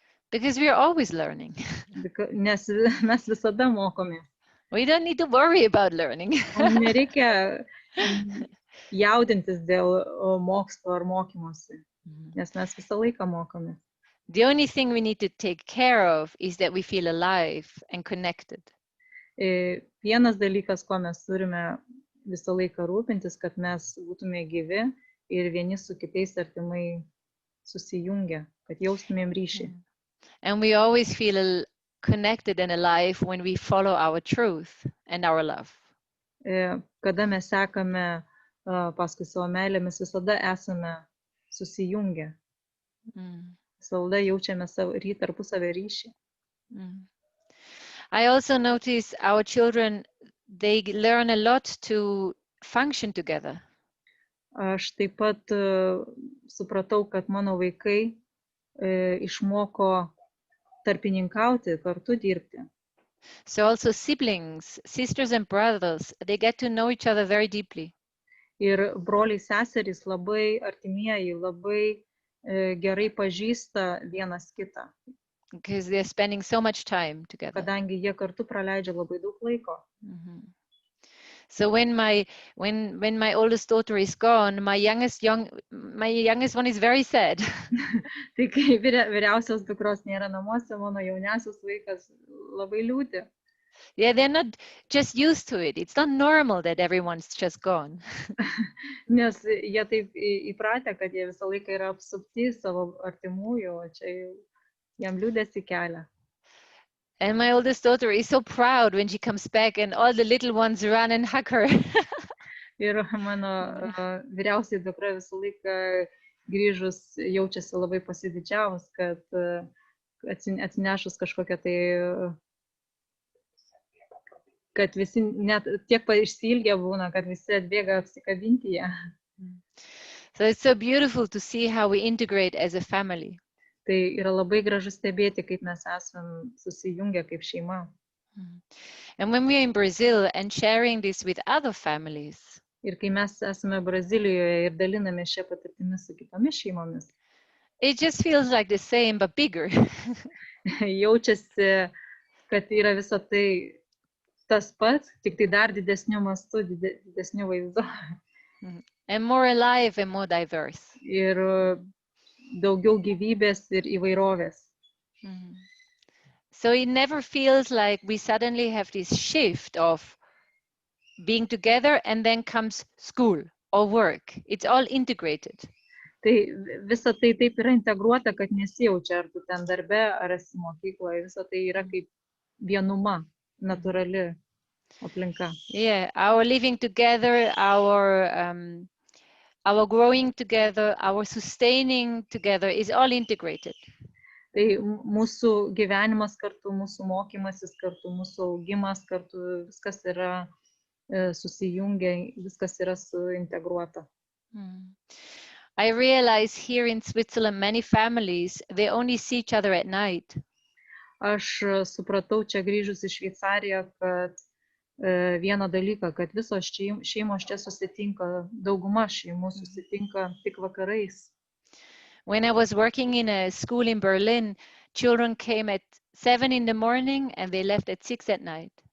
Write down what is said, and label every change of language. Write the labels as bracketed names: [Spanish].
[English] Because we are always learning. [Lithuanian] Nes mes visada mokomės. [English] We don't need to worry about learning. [Lithuanian] Nereikia jaudintis dėl mokslo ar mokymosi, nes mes visą laiką mokomės. [English] The only thing we need to take care of is that we feel alive and connected. [Lithuanian] Vienas dalykas, ko mes turime visą laiką rūpintis, kad mes būtume gyvi ir vieni su kitais artimai susijungę, kad jaustumėm ryšį. [English] And we always feel connected and alive when we follow our truth and our love. [Lithuanian] Kada mes sekame paskui savo meilę, mes visada esame susijungę. Visada jaučiame tarpusavio ryšį. [English] I also notice our children, they learn a lot to function together. [Lithuanian] Aš taip pat supratau, kad mano vaikai išmoko tarpininkauti, kartu dirbti. [English] So also siblings, sisters and brothers, they get to know each other very deeply. [Lithuanian] Ir broliai seserys labai artimieji, labai gerai pažįsta vienas kitą. [English] Because they're spending so much time together. [Lithuanian] Kadangi jie kartu praleidžia labai daug laiko. [English] So when my oldest daughter is gone, my youngest one is very sad. [Lithuanian] Tai kai vyriausios dukros nėra namuose, mano jauniausias vaikas labai liūdi. [English] Yeah, they're not just used to it. It's not normal that everyone's just gone. [Lithuanian] Nes jie taip įpratę, kad jie visą laiką yra apsupti savo artimųjų, o čia jam liūdesį kelia. [English] And my oldest daughter is so proud when she comes back and all the little ones run and hug her. [Lithuanian] Ir mano vyriausiai dukra visą laiką grįžus jaučiasi labai pasididžiavus, kad atsinešus kažkokią tai, kad visi net tiek išsiilgę būna, kad visi atbėga apsikabinti ją. [English] So it's so beautiful to see how we integrate as a family. [Lithuanian] Tai yra labai gražu stebėti, kaip mes esam susijungę kaip šeima. [English] And when we are in Brazil and sharing this with other families, [Lithuanian] ir kai mes esame Brazilijoje ir daliname šią patirtimį su kitomis šeimomis, [English] it just feels like the same but bigger. [Lithuanian] Jaučiasi, kad yra visa tai tas pats, tik tai dar didesniu mastu, didesniu vaizdu. [English] And more alive and more diverse. [Lithuanian] Ir daugiau gyvybės ir įvairovės. [English] So it never feels like we suddenly have this shift of being together and then comes school or work. It's all integrated. [Lithuanian] Tai visa tai taip yra integruota, kad nesijaučia, ar tu ten darbe, ar esi mokykloje. Visa tai yra kaip vienuma, natūrali aplinka. [English] Yeah, our living together, our growing together, our sustaining together is all integrated. [Lithuanian] Tai mūsų gyvenimas kartu, mūsų mokymasis kartu, mūsų augimas kartu, viskas yra susijungia, viskas yra suintegruota. [English] I realize here in Switzerland, many families, they only see each other at night. [Lithuanian] Aš supratau čia grįžus į Šveicariją, kad vieną dalyką, kad visos šeimos čia susitinka, dauguma šeimų susitinka tik vakarais. [English] When I was working in a school in Berlin, children came at 7 in the morning and they left at 6 at night.